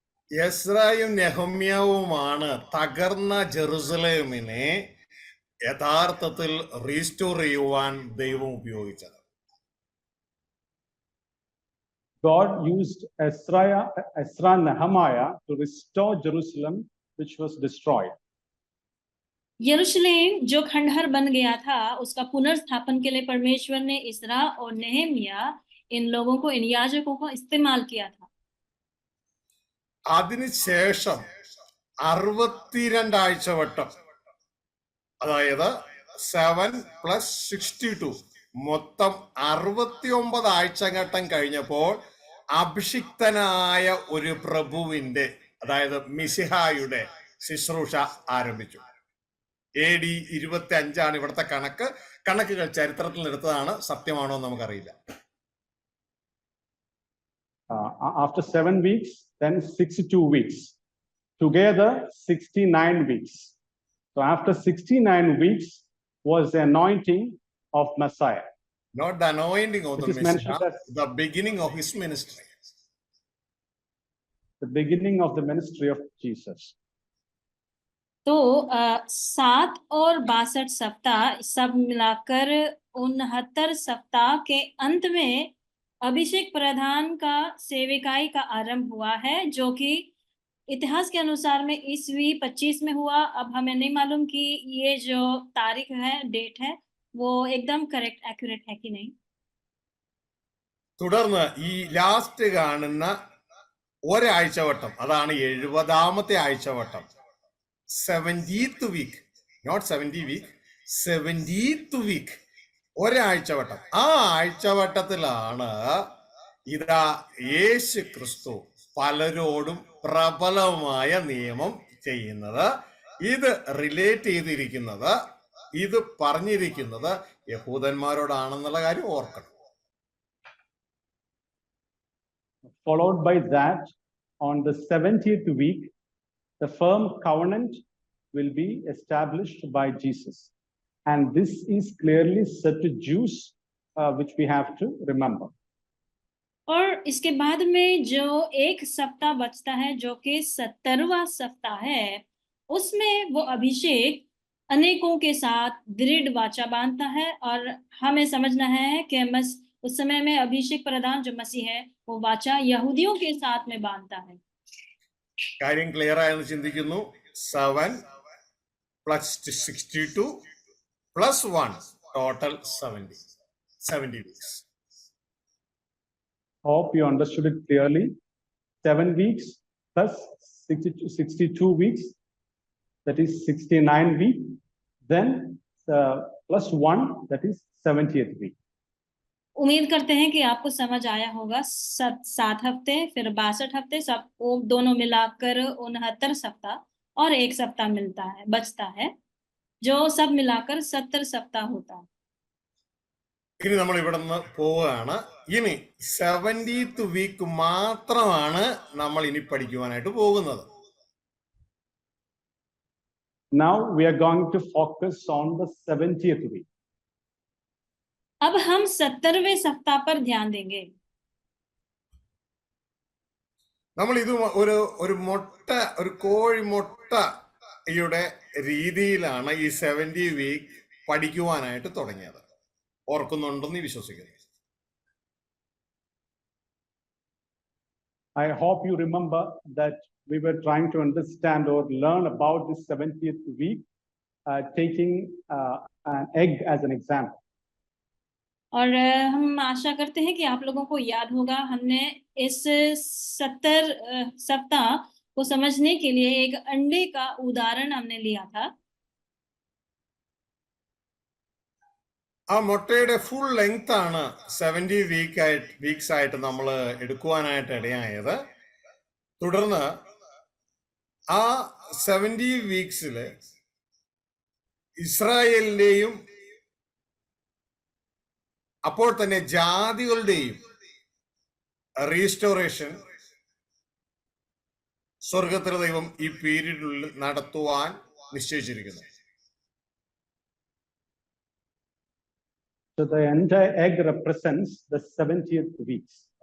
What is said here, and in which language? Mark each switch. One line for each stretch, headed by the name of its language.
Malayalam: എസ്രയും നെഹമ്യാവുമാണ് തകർന്ന ജെറുസലേമിനെ യഥാർത്ഥത്തിൽ റീസ്റ്റോർ ചെയ്യുവാൻ ദൈവം ഉപയോഗിച്ചത്.
English: God used Ezra and Nehemiah to restore Jerusalem, which was destroyed.
Hindi: यरूशलेम जो खंडहर बन गया था, उसका पुनर्स्थापन के लिए परमेश्वर ने इस्रा और नेहमिया इन लोगों को, इन याजकों को इस्तेमाल किया था.
Malayalam: അതിനുശേഷം 62 ആഴ്ചവട്ടം, അതായത് 7 + 62 മൊത്തം 69 ആഴ്ചഘട്ടം കഴിഞ്ഞപ്പോൾ അഭിഷിക്തനായ ഒരു പ്രഭുവിന്റെ, അതായത് മിശിഹായുടെ ശുശ്രൂഷ ആരംഭിച്ചു. AD 25 ഇവിടുത്തെ കണക്കുകൾ ചരിത്രത്തിൽ എടുത്തതാണ്, സത്യമാണോ എന്ന് നമുക്കറിയില്ല.
English: After 7 weeks, then 62 weeks. Together, 69 weeks. So after 69 weeks was the anointing of Messiah. Not the anointing of the Messiah, the beginning of his ministry. The beginning of the ministry of Jesus.
Hindi: तो 7 और 62 सप्ताह सब मिलाकर 69 सप्ताह के अंत में अभिषेक प्रधान का सेविकाई का आरंभ हुआ है, जो कि इतिहास के अनुसार में ईस्वी 25 में हुआ. अब हमें नहीं मालूम कि ये जो तारीख है, डेट है, वो एकदम करेक्ट एक्यूरेट है कि नहीं.
Malayalam: തുടർന്ന് ഈ ലാസ്റ്റ് കാണുന്ന ഒരാഴ്ചവട്ടം, അതാണ് 70ാമത്തെ ആഴ്ചവട്ടം,
English: 70th week, not 70 week, 70th week,
Malayalam: ഒരാഴ്ചവട്ടം. ആ ആഴ്ചവട്ടത്തിലാണ് ഇതാ യേശു ക്രിസ്തു പലരോടും പ്രബലമായ നിയമം ചെയ്യുന്നത്. ഇത് റിലേറ്റ് ചെയ്തിരിക്കുന്നത്, ഇത് പറഞ്ഞിരിക്കുന്നത് യഹൂദന്മാരോടാണെന്നുള്ള കാര്യം ഓർക്കണം.
English: Followed by that, on the 70th week, the firm covenant will be established by Jesus. And this is clearly said to Jews, which we have to remember.
Hindi: और इसके बाद में जो एक सप्ताह बचता है, जो कि 70वां सप्ताह है, उसमें वो अभिषेक अनेकों के साथ दृढ़ वाचा बांधता है. और हमें समझना है कि उस समय में अभिषेक प्रधान जो मसीह है, वो वाचा यहूदियों के साथ में बांधता है.
Malayalam: കാര്യം ക്ലിയർ ആയെന്ന് ചിന്തിക്കുന്നു. 7 + 62 + 1 total 70 weeks.
English: Hope you understood it clearly. 7 weeks plus 62 weeks, that is 69 weeks. Then plus 1, that is 70th week.
Hindi: उम्मीद करते हैं कि आपको समझ आया होगा. 7 हफ्ते, फिर 62 हफ्ते, सब वो दोनों मिलाकर 69 सप्ताह और एक सप्ताह मिलता है, बचता है, जो सब मिलाकर 70 सप्ताह होता है.
Malayalam: ഇനി നമ്മൾ ഇവിടെ നിന്ന് പോവുകയാണ്. ഇനി 70th week മാത്രമാണ് നമ്മൾ ഇനി പഠിക്കുവാനായിട്ട് പോകുന്നത്.
English: Now we are going to focus on the 70th week.
Hindi: अब हम 70वें सप्ताह पर ध्यान देंगे.
Malayalam: നമ്മൾ ഇത് ഒരു കോഴിമുട്ടയുടെ രീതിയിലാണ് ഈ 70 വീക്ക് പഠിക്കുവാനായിട്ട് തുടങ്ങിയത്. ഓർക്കുന്നുണ്ടെന്ന് വിശ്വസിക്കുന്നു.
English: I hope you remember that we were trying to understand or learn about this 70th week, taking an egg as an example.
Hindi: और हम आशा करते हैं कि आप लोगों को याद होगा, हमने इस 70 सप्ताह को समझने के लिए एक अंडे का उदाहरण हमने लिया था.
Malayalam: ആ മുട്ടയുടെ ഫുൾ ലെങ്ത് ആണ് 70 വീക്സ് ആയിട്ട് നമ്മൾ എടുക്കുവാനായിട്ട് ഇടയായത്. തുടർന്ന് ആ 70 വീക്സില് ഇസ്രായേലിന്റെയും അപ്പോൾ തന്നെ ജാതികളുടെയും റീസ്റ്റോറേഷൻ സ്വർഗത്തിലെ ദൈവം ഈ പീരീഡിനുള്ളിൽ നടത്തുവാൻ നിശ്ചയിച്ചിരിക്കുന്നു.
English: So the entire egg represents the 70th weeks.